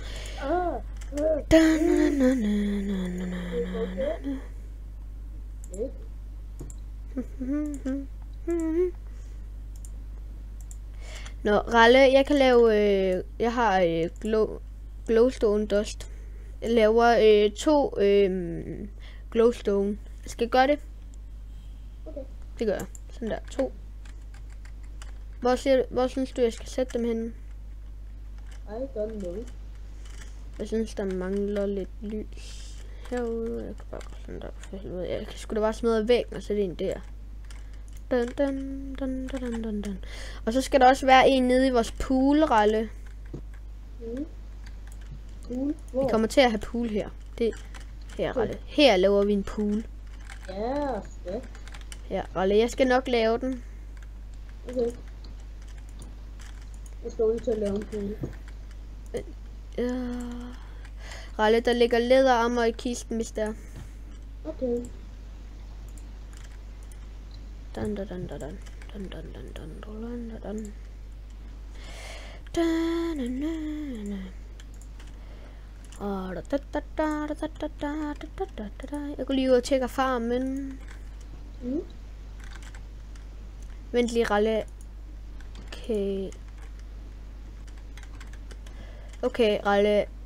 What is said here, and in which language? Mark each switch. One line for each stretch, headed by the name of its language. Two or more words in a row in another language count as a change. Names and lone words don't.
Danish: Nå, Ralle, jeg kan lave, jeg har
English: glowstone dust.
Danish: Jeg laver 2 glowstone. Skal jeg gøre det? Okay. Det gør jeg. Sådan der, 2. Hvor synes du, jeg skal sætte dem henne?
English: I don't know.
Danish: Jeg synes, der mangler lidt lys herude. Jeg kan bare gå sådan der for helvede. Jeg kan sgu da bare smadre væggen og sætte en der. Dun. Og så skal der også være en nede i vores pool, Ralle. pool? Hvor? Vi kommer til at have pool her. Det her, Ralle. Her laver vi en pool. Ja, fedt. Ja, Ralle, jeg skal nok lave den. Okay. Jeg skal ud til at lave en pool. Ralle, der ligger læderarmer i kisten, hvis der. Okay. Dun, dun, dun, dun, dun. Dun, dun, dun, dun, dun, dun, dun. Jeg går lige ud og tjekker farmen. Vent lige, Ralle. Okay. Okay, Ralle.